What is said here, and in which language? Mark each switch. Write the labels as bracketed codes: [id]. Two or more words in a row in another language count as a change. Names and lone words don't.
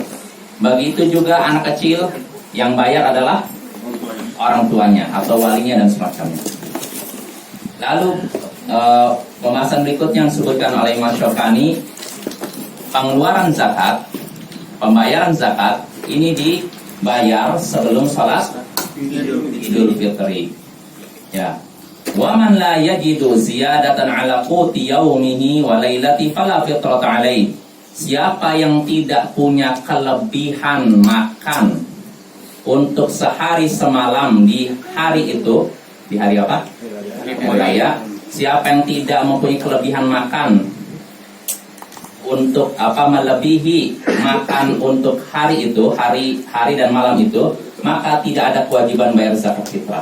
[id] Begitu juga anak kecil yang bayar adalah orang tuanya atau walinya dan semacamnya. Lalu pembahasan berikutnya yang disebutkan oleh Imam Syaukani, pengeluaran zakat, pembayaran zakat ini dibayar sebelum sholat Idul Fitri. Ya. [ar] ومن لا يجد زيادة على قوت يومه وليلته فلا فطرة عليه. [id] Siapa yang tidak punya kelebihan makan untuk sehari semalam di hari itu, di hari apa? Raya. Siapa yang tidak mempunyai kelebihan makan untuk melebihi makan untuk hari itu, hari dan malam itu, maka tidak ada kewajiban bayar zakat fitrah.